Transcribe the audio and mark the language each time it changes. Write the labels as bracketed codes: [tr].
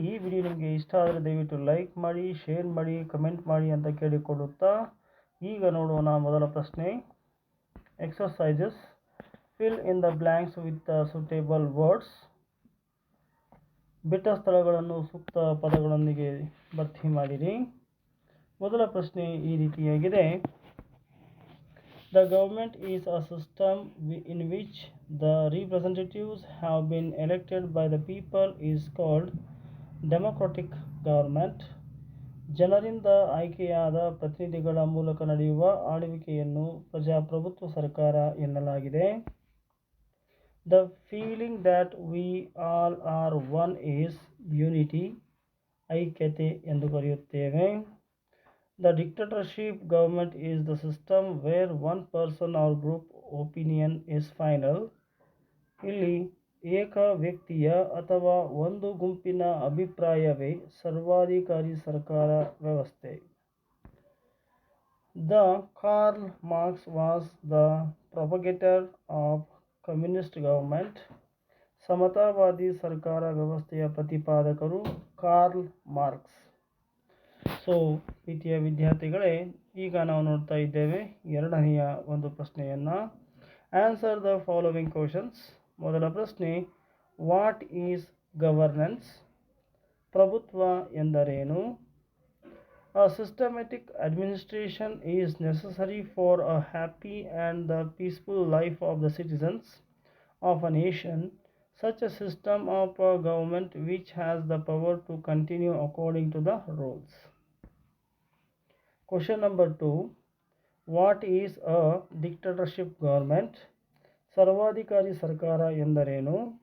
[kn] ಈ ವಿಡಿಯೋ ನಿಮಗೆ ಇಷ್ಟ ಆದರೆ ದಯವಿಟ್ಟು ಲೈಕ್ ಮಾಡಿ, ಶೇರ್ ಮಾಡಿ, ಕಮೆಂಟ್ ಮಾಡಿ ಅಂತ ಕೇಳಿಕೊಳ್ಳುತ್ತಾ ಈಗ ನೋಡೋಣ ಮೊದಲ ಪ್ರಶ್ನೆ. [en] Exercises, fill in the blanks with the suitable words. [kn] ಬಿಟ್ಟ ಸ್ಥಳಗಳನ್ನು ಸೂಕ್ತ ಪದಗಳೊಂದಿಗೆ ಭರ್ತಿ ಮಾಡಿರಿ. ಮೊದಲ ಪ್ರಶ್ನೆ ಈ ರೀತಿಯಾಗಿದೆ. [en] The government is a system in which the representatives have been elected by the people is called democratic government. [kn] ಜನರಿಂದ ಆಯ್ಕೆಯಾದ ಪ್ರತಿನಿಧಿಗಳ ಮೂಲಕ ನಡೆಯುವ ಆಳ್ವಿಕೆಯನ್ನು ಪ್ರಜಾಪ್ರಭುತ್ವ ಸರ್ಕಾರ ಎನ್ನಲಾಗಿದೆ. [en] The feeling that we all are one is unity, [kn] ಐಕ್ಯತೆ ಎಂದು ಕರೆಯುತ್ತೇವೆ. [en] The dictatorship government is the system where one person or group opinion is final. [kn] ಇಲ್ಲಿ ಏಕ ವ್ಯಕ್ತಿಯ ಅಥವಾ ಒಂದು ಗುಂಪಿನ ಅಭಿಪ್ರಾಯವೇ ಸರ್ವಾಧಿಕಾರಿ ಸರ್ಕಾರ ವ್ಯವಸ್ಥೆ. [en] The Karl Marx was the propagator of communist government. [kn] ಸಮತಾವಾದಿ ಸರ್ಕಾರ ವ್ಯವಸ್ಥೆಯ ಪ್ರತಿಪಾದಕರು ಕಾರ್ಲ್ ಮಾರ್ಕ್ಸ್. ಸೊ ಪ್ರೀತಿಯ ವಿದ್ಯಾರ್ಥಿಗಳೇ, ಈಗ ನಾವು ನೋಡ್ತಾ ಇದ್ದೇವೆ ಎರಡನೆಯ ಒಂದು ಪ್ರಶ್ನೆಯನ್ನು. [en] Answer the following questions. [kn] ಮೊದಲ ಪ್ರಶ್ನೆ, [en] What is governance? [kn] ಪ್ರಭುತ್ವ ಎಂದರೇನು? [en] A systematic administration is necessary for a happy and the peaceful life of the citizens of a nation. Such a system of government which has the power to continue according to the rules. Question number 2. What is a dictatorship government? [kn] ಸರ್ವಾಧಿಕಾರಿ ಸರ್ಕಾರ ಎಂದರೇನು?